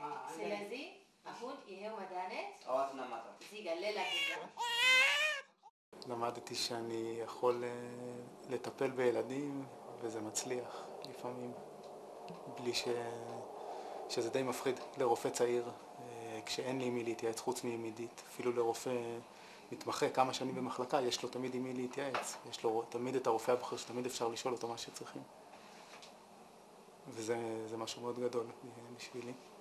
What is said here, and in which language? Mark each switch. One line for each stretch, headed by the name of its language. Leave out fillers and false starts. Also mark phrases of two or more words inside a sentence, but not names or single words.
Amharic: ስለዚህ አሁን ይሄው መድኃኒት አዋት ናማታ እዚህ ጋር ሌላ ጊዜ
Hebrew: למדתי שאני יכול לטפל בילדים וזה מצליח לפעמים בלי שזה די מפחיד לרופא צעיר כשאין לי עם מי להתייעץ חוץ מעידית אפילו לרופא מתמחה כמה שנים במחלקה יש לו תמיד עם מי להתייעץ יש לו תמיד את הרופא הבכיר שתמיד אפשר לשאול אותו מה שצריכים וזה משהו מאוד גדול בשבילי